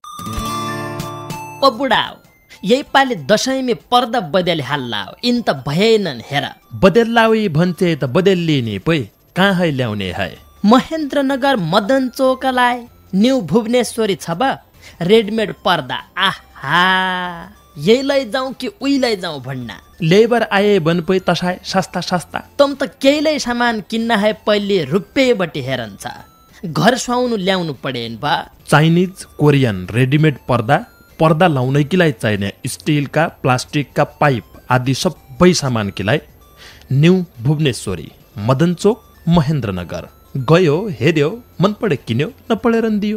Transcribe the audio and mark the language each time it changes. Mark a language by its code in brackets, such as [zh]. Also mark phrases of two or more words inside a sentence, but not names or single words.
[dty] ओ बुढाओ यही पालि दशैंमी पर्दा बदेली हाल्लाओ, इन त भएनन् हेर। बदेल्लाउी भन्छे त बदेल्लिने पै कहाँ ल्याउने है। महेन्द्रनगर मदन चोकलाई न्यू भुवनेश्वरी छ बा रेडमेड पर्दा, आहा यही लैजाउँ कि उही लैजाउँ भन्ना। लेबर आए बन पै तसाय सस्ता सस्ता। तम त केहीलाई सामान किन्न है पहिले रुपियाँबटी हेरन्छ, घर सुहाउनु ल्याउनु पडेन बा। [en] Chinese Korean readymade [dty] पर्दा, पर्दा लाउनैकीलाई चाहिने स्टिलका प्लास्टिकका पाइप आदि सबै सामान किलाई न्यू भुवनेश्वरी मदन चोक महेन्द्रनगर गयो, हेऱ्यो, मन पढे किन्यो, नपढेर दियो।